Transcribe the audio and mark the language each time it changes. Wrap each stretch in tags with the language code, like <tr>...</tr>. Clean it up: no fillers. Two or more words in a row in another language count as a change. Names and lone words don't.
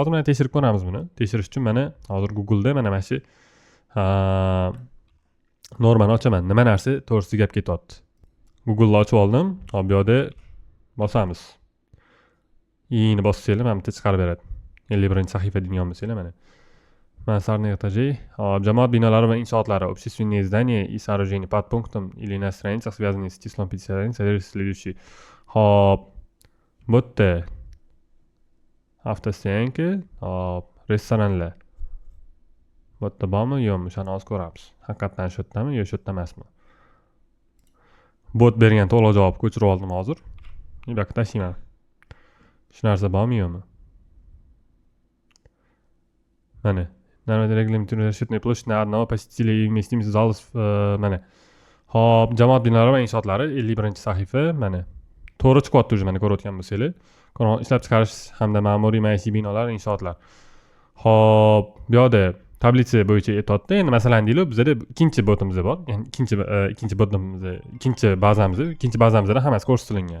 <uz>Hozir mana tekshirib ko'ramiz buni. Tekshirish uchun mana hozir Google'da mana shu normani ochaman. Nima narsa to'g'risida gap ketyapti. Google'ni ochib oldim. Hop, bu yerda bosamiz. Ini bossanglar mana bitta chiqarib beradi. 51-sahifa deydigan bo'lsanglar mana.</uz> <ru>Mansardные этажи,</ru> <uz>jamoat binolari va inshootlari,</uz> <ru>общественные здания и сооружения под пунктом или на страницах, связанных с числом 51, содержится следующий.</ru> <uz>Hop, bu yerda avtostoyanka, hop, restoranlar. Bu yerda bormi, yo'qmi? Shuni hozir ko'ramiz. Haqiqatan shu yerdami yo shu yerda emasmi? Bot bergan to'liq javob ko'chirib oldim hozir. Bu yoqqa tashlayman. Shu narsa bormi yo'qmi?</uz> <ru>Mana Нормативный регламент расчетной площади на одного посетителя и вместимость залов mana.</ru> <uz>Hop, jamoat binolari va inshootlari 51-sahifa mana. To'g'ri chiqyapti o'zi mana ko'rayotgan bo'lsanglar. Ishlab chiqarish hamda ma'muriy maishiy binolar, inshootlar. Hop, bu yerda tablitsa bo'yicha aytyapti. Endi masalan deylik, bizda ikkinchi botimiz bor. Ya'ni ikkinchi bazamizda hammasi ko'rsatilgan.</uz>